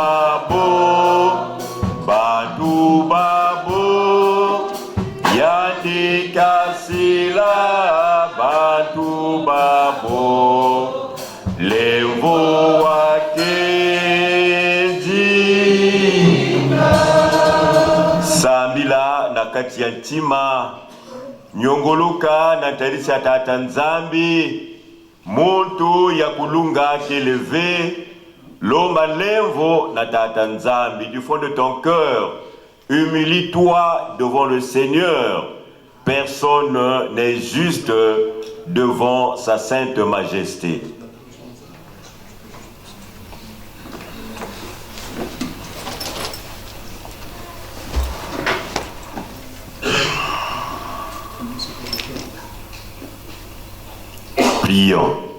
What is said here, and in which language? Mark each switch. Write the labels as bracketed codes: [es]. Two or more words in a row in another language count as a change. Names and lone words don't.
[ktu] babo, batu babo, yandi kasila, batu babo, levo wakeji. Sambila na kati ya ntima, nyongoluka na tarisi ya tata nzambi, muntu ya kulunga keleve, lomba lemvo na tata nzambi. [fr] Du fond de ton cœur, humilie-toi devant le Seigneur. Personne n'est juste devant sa sainte majesté. Prions.